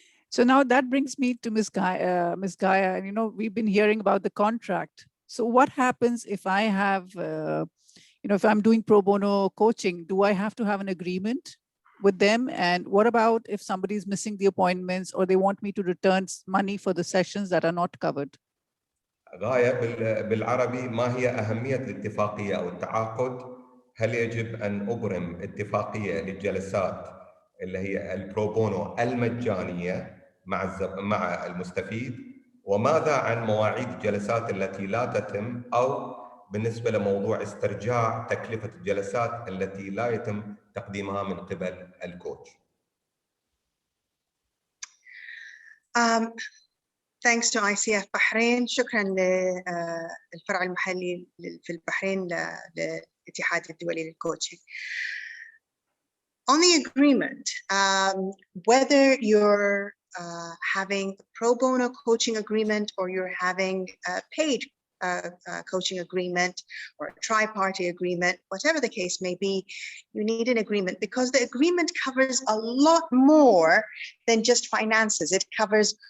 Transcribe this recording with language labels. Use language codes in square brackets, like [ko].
[en] So now that brings me to Ms. Gaia. Ms. Gaia, and you know, we've been hearing about the contract. So what happens if I have, you know, if I'm doing pro bono coaching, do I have to have an agreement with them? And what about if somebody's missing the appointments or they want me to return money for the sessions that are not covered? [ar] غاية بالعربي، ما هي أهمية الاتفاقية أو التعاقد؟ هل يجب أن أبرم اتفاقية للجلسات اللي هي البروبونو المجانية مع المستفيد؟ وماذا عن مواعيد الجلسات التي لا تتم، أو بالنسبة لموضوع استرجاع تكلفة الجلسات التي لا يتم تقديمها من قبل الكوتش؟ [en] Thanks to ICF Bahrain. [ar] شكرا للفرع المحلي في البحرين للاتحاد الدولي للكوتشنج. [en] On the agreement, whether you're having a pro bono coaching agreement or you're having a paid coaching agreement or a tri-party agreement, whatever the case may be, you need an agreement because the agreement covers a lot more than just finances. It covers